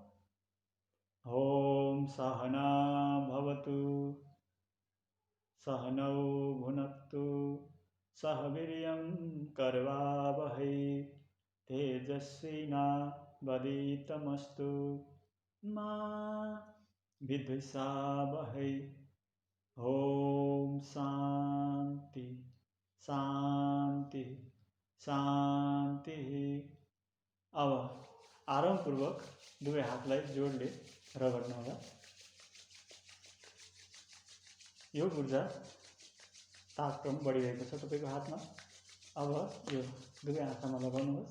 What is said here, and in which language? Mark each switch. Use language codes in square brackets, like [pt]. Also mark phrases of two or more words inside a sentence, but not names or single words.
[sa] ओम सहना भवतु सहनौ भुनक्तु सह वीर्यं करवावहै तेजस्विनावधीतमस्तु मा विद्विषावहै। ओम शान्ति शान्ति शान्ति। [ne] अब आरामपूर्वक दुवै हातलाई जोडले रगड्नुहोला। यो ऊर्जा तापक्रम बढिरहेको छ तपाईको हातमा। अब यो दुवै आँखामा लगाउनुहोस्।